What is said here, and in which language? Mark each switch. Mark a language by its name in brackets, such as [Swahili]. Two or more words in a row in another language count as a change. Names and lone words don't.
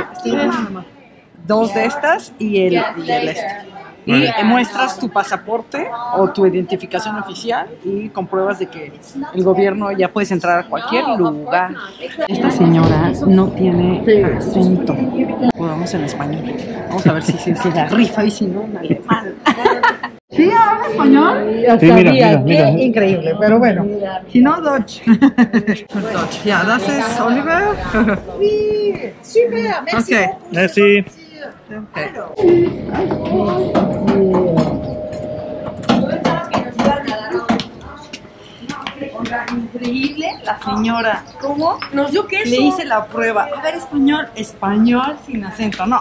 [Spanish] 2 de estas y el Y muestras tu pasaporte o tu identificación oficial y compruebas de que el gobierno ya puedes entrar a cualquier lugar. Esta señora no tiene acento. Vamos en español. Vamos a ver si se la rifa y si no, en alemán. ¿Sí habla español? Sí, mira. Qué increíble, pero bueno. Si no, [English] Dutch. Dutch. Ja, [German] das ist Oliver. [Spanish] Sí, super, merci. Okay. Merci. Okay. Increíble la señora. ¿Cómo? Nos dio queso. Le hice la prueba. A ver, español sin acento, no.